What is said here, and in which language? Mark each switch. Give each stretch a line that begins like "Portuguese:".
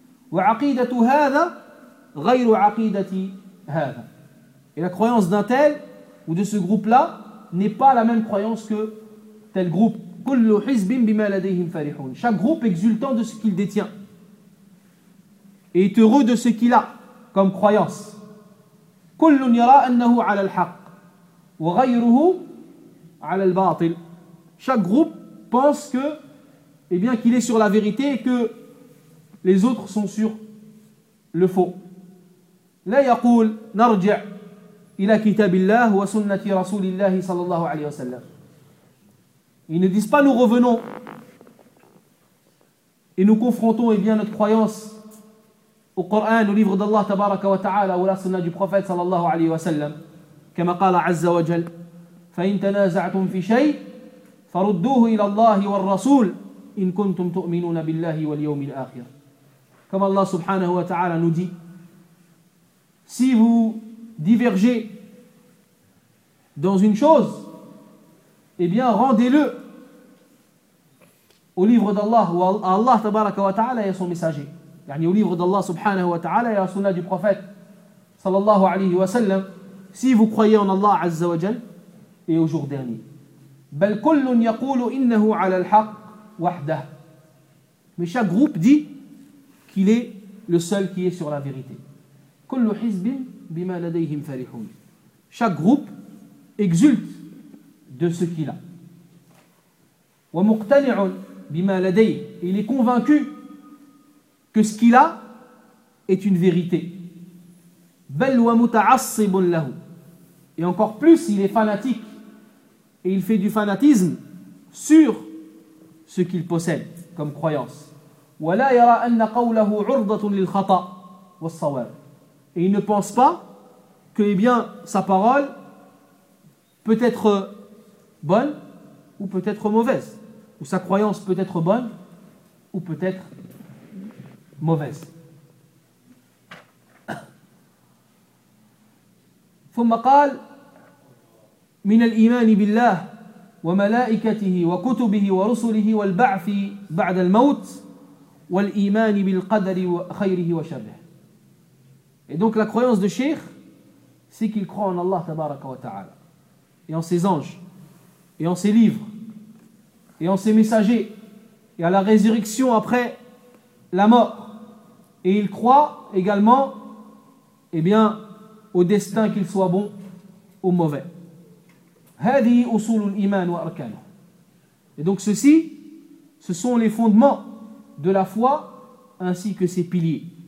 Arabic: وَعَقِيدَةُ هَذَا غَيْرُ عَقِيدَةِ هَذَا.
French: Et la croyance d'un tel ou de ce groupe-là n'est pas la même croyance que tel groupe.
Arabic: كُلُّ حِزْبٍ بِمَا لَدَيْهِمْ فَرِحُونَ.
French: Chaque groupe exultant de ce qu'il détient et est heureux de ce qu'il a comme croyance.
Arabic: كُلُّ يَرَى أَنَّهُ عَلَى الْحَقِّ وغيره على الباطل.
French: Chaque groupe pense que, eh bien, qu'il est sur la vérité et que les autres sont sur le faux.
Arabic: لا يقول نرجع الى كتاب الله وسنه رسول الله صلى الله عليه وسلم.
French: Ils ne disent pas nous revenons et nous confrontons, eh bien, notre croyance au Coran, au livre d'Allah tabaraka wa ta'ala, ou la sunna du prophète
Arabic: صلى الله عليه وسلم. كما قال عز وجل فإن تنازعتم في شيء فردوه إلى الله والرسول إن كنتم تؤمنون بالله واليوم الآخر. كما الله سبحانه وتعالى
French: nous dit, si vous divergez dans une chose, eh bien rendez-le au livre d'Allah, ou à Allah
Arabic: تبارك وتعالى
French: et à son messager, يعني au livre d'Allah
Arabic: سبحانه وتعالى
French: et à la sunna du prophète
Arabic: صلى الله عليه وسلم.
French: Si vous croyez en Allah Azza wa Jal et au jour dernier.
Arabic: بَلْ كُلٌّ يَقُولُ إِنَّهُ عَلَى الْحَقِّ وَحْدَهُ.
French: Mais chaque groupe dit qu'il est le seul qui est sur la vérité.
Arabic: كُلُّ حِزْبٍ بِمَا لَدَيْهِمْ فَرِحُونَ.
French: Chaque groupe exulte de ce qu'il a.
Arabic: وَمُقْتَنِعٌ بِمَا لَدَيْهِ.
French: Il est convaincu que ce qu'il a est une vérité.
Arabic: بَلْ وَمُتَعَصِّبٌ لَهُ.
French: Et encore plus, il est fanatique et il fait du fanatisme sur ce qu'il possède comme croyance.
Arabic: ولا يرى أن قوله عرضة للخطأ والصواب.
French: Et il ne pense pas que eh bien sa parole peut être bonne ou peut être mauvaise, ou sa croyance peut être bonne ou peut être mauvaise.
Arabic: ثم قال من الإيمان بالله وملائكته وكتبه ورسله والبعث بعد الموت والإيمان بالقدر خيره وشره.
French: Et donc la croyance de Cheikh, c'est qu'il croit en Allah tabaraka wa ta'ala, et en ses anges, et en ses livres, et en ses messagers, et à la résurrection après la mort. Et il croit également, eh bien, au destin, qu'il soit bon ou mauvais.
Arabic: هذه أصول الإيمان وأركانه.
French: Et donc ceci, ce sont les fondements de la foi ainsi que ses piliers.